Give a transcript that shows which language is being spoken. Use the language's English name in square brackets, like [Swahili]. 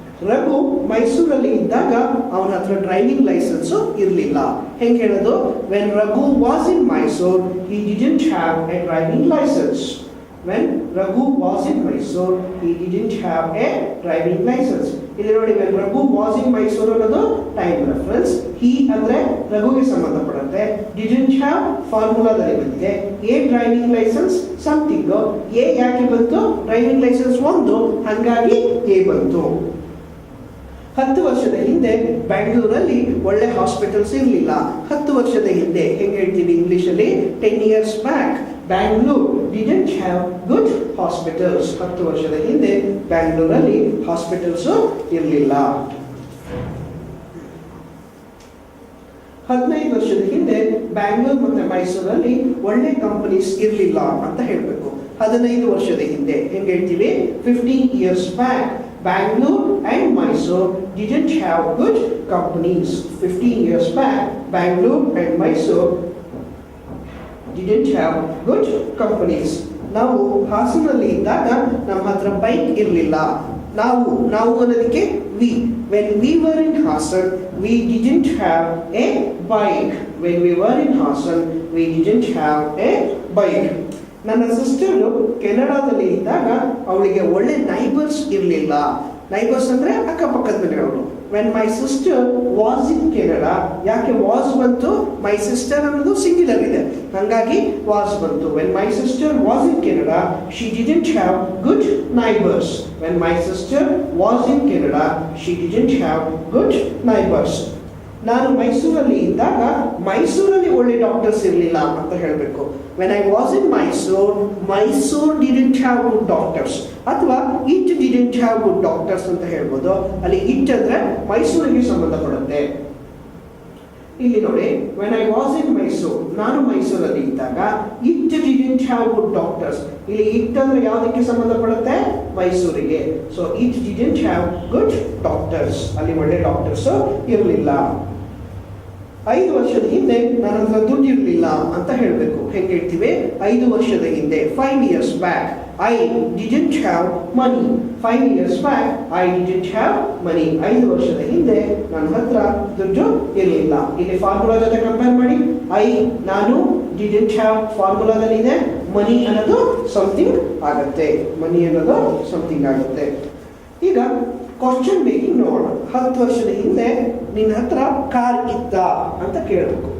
[Kannada] ರಘು ಮೈಸೂರಲ್ಲಿ ಇದ್ದಾಗ ಅವನ ಹತ್ರ ಡ್ರೈವಿಂಗ್ ಲೈಸೆನ್ಸ್ ಇರಲಿಲ್ಲ. ಹೆಂಗೆ ಹೇಳೋದು? [English] When Raghu was in Mysore he didn't have a driving license. When Raghu was in Mysore, he didn't have a driving license. [Kannada] ಇಲ್ಲಿ ನೋಡಿ, [English] when Raghu was in Mysore [Kannada] ಅನ್ನೋದು ಟೈಮ್ ರೆಫರೆನ್ಸ್. he ಅಂದ್ರೆ ರಘುಗೆ ಸಂಬಂಧಪಡುತ್ತೆ. [English] didn't have [Kannada] ಫಾರ್ಮುಲಾದಲ್ಲಿ ಬಂದಿದೆ. [English] a driving license something. [Kannada] a ಯಾಕೆ ಬಂತು? Driving licence ಒಂದು, ಹಾಗಾಗಿ a ಬಂತು. 10 ವರ್ಷದ ಹಿಂದೆ ಬ್ಯಾಂಗ್ಳೂರಲ್ಲಿ ಒಳ್ಳೆ ಹಾಸ್ಪಿಟಲ್ಸ್ ಇರಲಿಲ್ಲ. 10 ವರ್ಷದ ಹಿಂದೆ ಹೆಂಗೆ ಹೇಳ್ತೀವಿ ಇಂಗ್ಲಿಷಲ್ಲಿ? [English] 10 years back Bangalore didn't have good hospitals. [Kannada] 10 ವರ್ಷದ ಹಿಂದೆ ಬ್ಯಾಂಗ್ಳೂರಲ್ಲಿ ಹಾಸ್ಪಿಟಲ್ಸ್ ಇರಲಿಲ್ಲ. 15 ವರ್ಷದ ಹಿಂದೆ ಬ್ಯಾಂಗ್ಳೂರ್ ಮತ್ತೆ ಮೈಸೂರಲ್ಲಿ ಒಳ್ಳೆ ಕಂಪನೀಸ್ ಇರಲಿಲ್ಲ ಅಂತ ಹೇಳಬೇಕು. 15 ವರ್ಷದ ಹಿಂದೆ ಹೆಂಗೆ ಹೇಳ್ತೀವಿ? [English] 15 years back Bangalore and Mysore didn't have good companies. 15 years back, Bangalore and Mysore didn't have good companies. [Kannada] ನಾವು ಹಾಸನಲ್ಲಿ ಇದ್ದಾಗ ನಮ್ಮ ಹತ್ರ ಬೈಕ್ ಇರಲಿಲ್ಲ. ನಾವು ಅನ್ನೋದಕ್ಕೆ we. [English] When we were in Hassan, we didn't have a bike. When we were in Hassan, we didn't have a bike. [Kannada] ನನ್ನ sister ಕೆನಡಾದಲ್ಲಿ ಇದ್ದಾಗ ಅವಳಿಗೆ ಒಳ್ಳೆ ನೈಬರ್ಸ್ ಇರಲಿಲ್ಲ. ನೈಬರ್ಸ್ ಅಂದರೆ ಅಕ್ಕಪಕ್ಕದ ಮನೆಯವರು. [English] when my sister was in Canada, [Kannada] ಯಾಕೆ ವಾಸ್ ಬಂತು? ಮೈ ಸಿಸ್ಟರ್ ಅನ್ನೋದು ಸಿಂಗ್ಯುಲರ್ ಇದೆ, ಹಾಗಾಗಿ ವಾಸ್ ಬಂತು. [English] When my sister was in Canada she didn't have good neighbours. When my sister was in Canada she didn't have good neighbours. [Kannada] ನಾನು ಮೈಸೂರಲ್ಲಿ ಇದ್ದಾಗ ಮೈಸೂರಲ್ಲಿ ಒಳ್ಳೆ ಡಾಕ್ಟರ್ಸ್ ಇರಲಿಲ್ಲ ಅಂತ ಹೇಳಬೇಕು. [English] when I was in Mysore didn't have good doctors, [Kannada] ಅಥವಾ [English] it didn't have good doctors [Kannada] ಅಂತ ಹೇಳ್ಬೋದು. ಅಲ್ಲಿ ಇಟ್ ಅಂದ್ರೆ ಮೈಸೂರಿಗೆ ಸಂಬಂಧಪಡುತ್ತೆ. ಇಲ್ಲಿ ನೋಡಿ, [English] when I was in Mysore, [Kannada] ನಾನು ಮೈಸೂರಲ್ಲಿ ಇದ್ದಾಗ [English] It didn't have good doctors. [Kannada] ಇಲ್ಲಿ ಇಟ್ ಅಂದ್ರೆ ಯಾವುದಕ್ಕೆ ಸಂಬಂಧಪಡುತ್ತೆ? ಮೈಸೂರಿಗೆ. [English] so it didn't have good doctors, [Kannada] ಅಲ್ಲಿ ಒಳ್ಳೆ ಡಾಕ್ಟರ್ಸ್ ಇರಲಿಲ್ಲ. 5 ವರ್ಷದ ಹಿಂದೆ ನನ್ನ ಹತ್ರ ದುಡ್ಡು ಇರಲಿಲ್ಲ ಅಂತ ಹೇಳಬೇಕು. ಹೆಂಗೆ ಹೇಳ್ತೀವಿ? 5 ವರ್ಷದ ಹಿಂದೆ [English] 5 years back I didn't have money. 5 years back I didn't have money. [Kannada] 5 ವರ್ಷದ ಹಿಂದೆ ನನ್ನ ಹತ್ರ ದುಡ್ಡು ಇರಲಿಲ್ಲ. ಇಲ್ಲಿ ಫಾರ್ಮುಲಾ ಜೊತೆ ಕಂಪೇರ್ ಮಾಡಿ. ನಾನು [English] didn't have [Kannada] ಫಾರ್ಮುಲಾದಲ್ಲಿ ಇದೆ. ಮನಿ ಅನ್ನೋದು ಸಮಥಿಂಗ್ ಆಗುತ್ತೆ. ಮನಿ ಅನ್ನೋದು ಸಮಥಿಂಗ್ ಆಗುತ್ತೆ. ಈಗ ಕ್ವಶನ್ ಮೇಕಿಂಗ್ ನೋಡೋಣ. 10 ವರ್ಷದ ಹಿಂದೆ ನಿನ್ನ ಹತ್ರ ಕಾರ್ ಇತ್ತ ಅಂತ ಕೇಳಬೇಕು.